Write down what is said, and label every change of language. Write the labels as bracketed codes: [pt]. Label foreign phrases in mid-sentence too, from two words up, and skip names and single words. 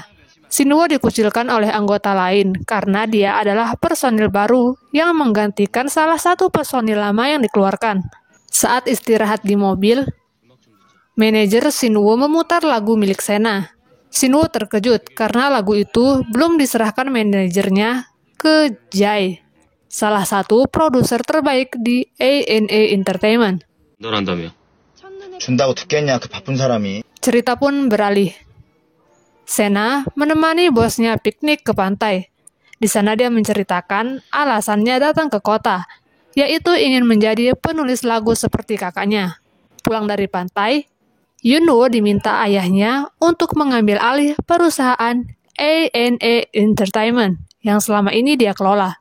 [id] Sunwoo dikucilkan oleh anggota lain karena dia adalah personil baru yang menggantikan salah satu personil lama yang dikeluarkan. Saat istirahat di mobil, manajer Sunwoo memutar lagu milik Sena. Sunwoo terkejut karena lagu itu belum diserahkan manajernya ke Jae, salah satu produser terbaik di A&A Entertainment. [ko] 너란다며? 준다고 듣겠냐, 그 바쁜 사람이. [id] Cerita pun beralih. Sena menemani bosnya piknik ke pantai. Di sana dia menceritakan alasannya datang ke kota, yaitu ingin menjadi penulis lagu seperti kakaknya. Pulang dari pantai, Yunwoo diminta ayahnya untuk mengambil alih perusahaan A&A Entertainment yang selama ini dia kelola.